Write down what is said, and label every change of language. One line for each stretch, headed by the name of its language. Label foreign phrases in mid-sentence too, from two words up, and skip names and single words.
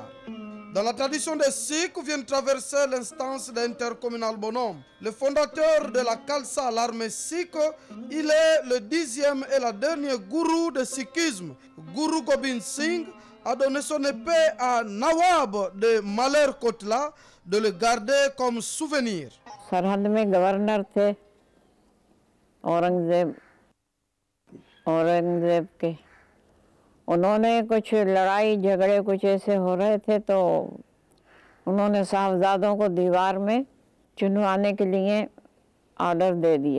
French: Dans la tradition des Sikhs vient traverser l'instance d'intercommunal bonhomme. Le fondateur de la Khalsa, l'armée sikh, il est le 10e et le dernier gourou du sikhisme. Guru Gobind Singh a donné son épée à Nawab de Malerkotla de le garder comme souvenir.
Hindi: सरहद में गवर्नर थे औरंगजेब के। उन्होंने कुछ लड़ाई झगड़े कुछ ऐसे हो रहे थे तो उन्होंने साहबजादों को दीवार में चुनवाने के लिए ऑर्डर दे दिया।